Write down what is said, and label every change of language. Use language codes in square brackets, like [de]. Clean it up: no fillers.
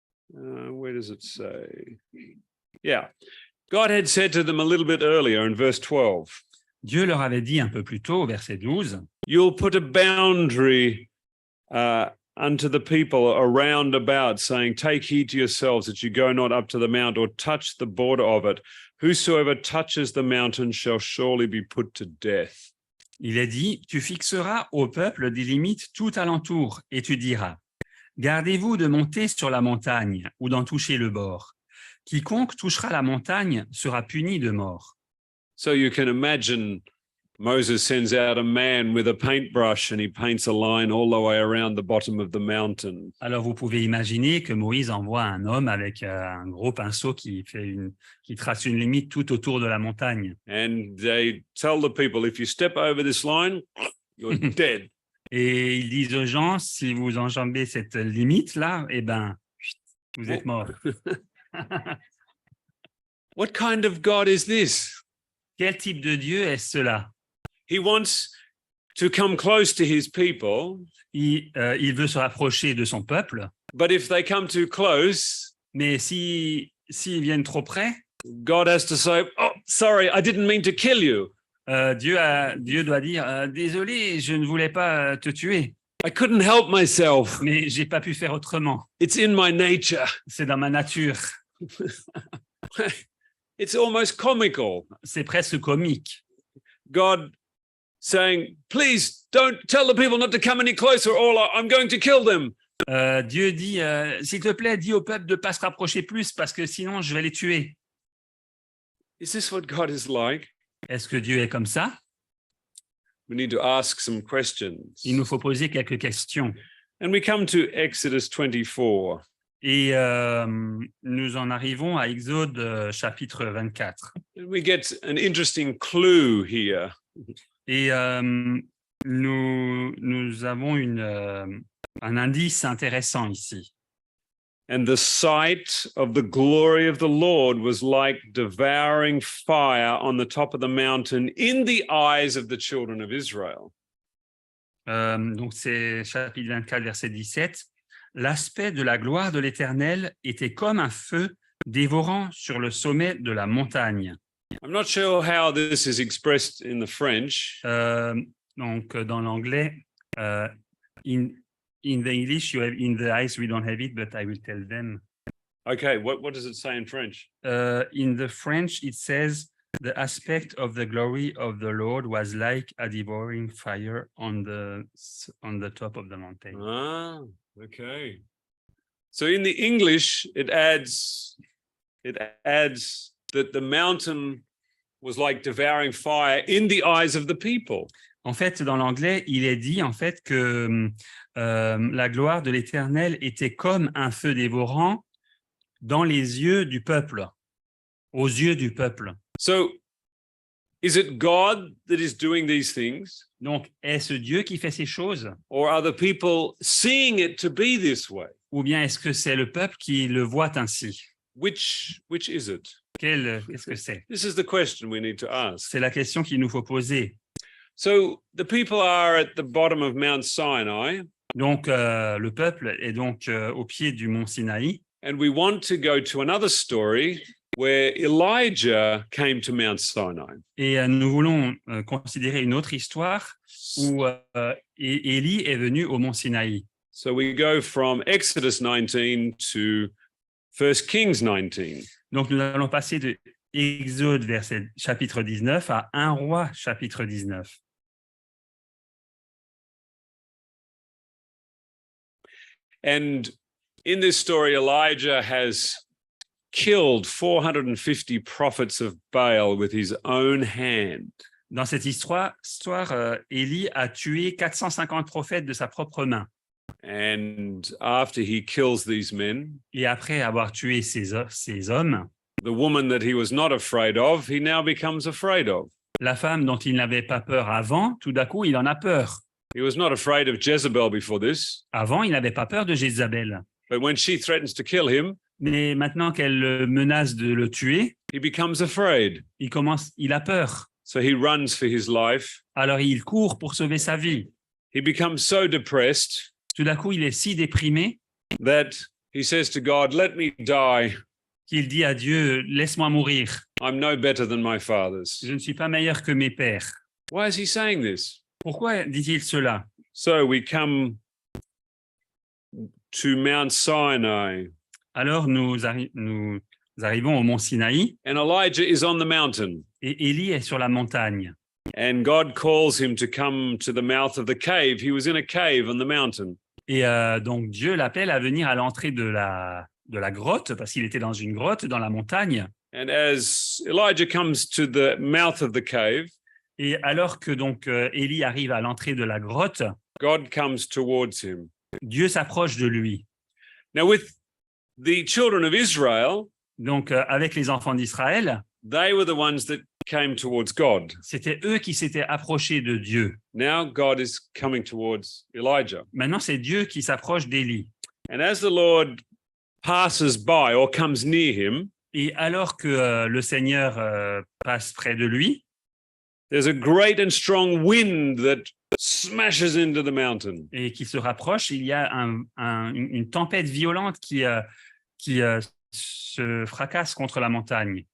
[en] Where does it say? Yeah. God had said to them a little bit earlier in verse 12. [fr] Dieu leur avait dit un peu plus tôt, au verset 12, [en] You'll put a boundary unto the people around about, saying, Take heed to yourselves that you go not up to the mount or touch the border of it. Whosoever touches the mountain shall surely be put to death. [fr] il est dit, « Tu fixeras au peuple des limites tout alentour, et tu diras, gardez-vous de monter sur la montagne ou d'en toucher le bord. Quiconque touchera la montagne sera puni de mort. » [en] So you can imagine Moses sends out a man with a paintbrush and he paints a line all the way around the bottom of the mountain. [fr] Alors, vous pouvez imaginer que Moïse envoie un homme avec un gros pinceau qui trace une limite tout autour de la montagne. [en] And they tell the people, if you step over this line, you're dead. [fr] Et ils disent aux gens, si vous enjambez cette limite-là, eh ben, vous êtes morts. [en] What kind of God is this? [fr] Quel type de Dieu est cela? [en] He wants to come close to his people, [fr] Il veut se rapprocher de son peuple, [en] but if they come too close, [fr] mais s'ils viennent trop près, [en] God has to say, oh, sorry, I didn't mean to kill you. [fr] Dieu doit dire désolé, je ne voulais pas te tuer, [en] I couldn't help myself. [fr] mais j'ai pas pu faire autrement. [en] It's in my nature. [fr] C'est dans ma nature. [en] It's almost comical. [fr] C'est presque comique. [en] God saying, please don't tell the people not to come any closer or I'm going to kill them. [fr] Dieu dit s'il te plaît, dis au peuple de ne pas se rapprocher plus parce que sinon je vais les tuer. [en] Is this what God is like? [fr] Est-ce que Dieu est comme ça? [en] We need to ask some questions. [fr] Il nous faut poser quelques questions. [en] And we come to Exodus 24. [fr] Et nous en arrivons à Exode chapitre 24. [en] And we get an interesting clue here. [fr] Et nous avons un indice intéressant ici. [en] And the sight of the glory of the Lord was like devouring fire on the top of the mountain in the eyes of the children of Israel. [fr] Donc c'est chapitre 24, verset 17. L'aspect de la gloire de l'Éternel était comme un feu dévorant sur le sommet de la montagne. [en] I'm not sure how this is expressed in the French. [fr] Donc dans l'anglais, [en] in the English, you have in the eyes, we don't have it, but I will tell them. Okay, what does it say in French? In the French, it says, the aspect of the glory of the Lord was like a devouring fire on the top of the mountain. Ah, okay. So in the English, it adds that the mountain was like devouring fire in the eyes of the people. [fr] En fait, dans l'anglais, il est dit en fait que la gloire de l'Éternel était comme un feu dévorant dans les yeux du peuple, aux yeux du peuple. [en] So, is it God that is doing these things? [fr] Donc, est-ce Dieu qui fait ces choses? [en] Or are the people seeing it to be this way? [fr] Ou bien est-ce que c'est le peuple qui le voit ainsi? [en] Which is it? [fr] Qu'est-ce que c'est? [en] This is the question we need to ask. [fr] C'est la question qu'il nous faut poser. [en] So the people are at the bottom of Mount Sinai. [fr] Donc, le peuple est donc au pied du mont Sinaï. [en] And we want to go to another story where Elijah came to Mount Sinai. [fr] Et nous voulons considérer une autre histoire où Élie est venu au mont Sinaï. [en] So we go from Exodus 19 to 1 Kings 19. [fr] Donc, nous allons passer de Exode chapitre 19 à 1 Roi chapitre 19. [en] And in this story, Elijah has killed 450 prophets of Baal with his own hand. [fr] Dans cette histoire, Élie a tué 450 prophètes de sa propre main. [en] And after he kills these men, [fr] Et après avoir tué ces hommes, [en] the woman that he was not afraid of, he now becomes afraid of. [fr] la femme dont il n'avait pas peur avant, tout d'un coup, il en a peur. [en] He was not afraid of Jezebel before this, [fr] Avant, il n'avait pas peur de Jézabel. [en] but when she threatens to kill him, [fr] Mais maintenant qu'elle le menace de le tuer, [en] he becomes afraid. [fr] il a peur. [en] So he runs for his life. [fr] Alors il court pour sauver sa vie. [en] He becomes so depressed [fr] Tout d'un coup, il est si déprimé [en] that he says to God, let me die. [fr] qu'il dit à Dieu, laisse-moi mourir. [en] I'm no better than my fathers. [fr] Je ne suis pas meilleur que mes pères. [en] Why is he saying this? [fr] Pourquoi dit-il cela? [en] So we come to Mount Sinai, [fr] Alors nous arrivons au mont Sinaï [en] and Elijah is on the mountain. [fr] et Élie est sur la montagne. [en] And God calls him to come to the mouth of the cave. He was in a cave on the mountain. [fr] Et donc Dieu l'appelle à venir à l'entrée de la grotte, parce qu'il était dans une grotte dans la montagne. [en] And as Elijah comes to the mouth of the cave, [fr] Et alors que donc Élie arrive à l'entrée de la grotte, [en] God comes towards him. [fr] Dieu s'approche de lui. [en] Now, with the children of Israel, [fr] Donc avec les enfants d'Israël, [en] they were the ones that came towards God. [fr] c'était eux qui s'étaient approchés de Dieu. [en] Now God is coming towards Elijah. [fr] Maintenant, c'est Dieu qui s'approche d'Élie. [en] And as the Lord passes by or comes near him, [fr] Et alors que le Seigneur passe près de lui, [en] there's a great and strong wind that smashes into the mountain. [fr] et qu'il se rapproche, il y a une tempête violente qui se fracasse contre la montagne.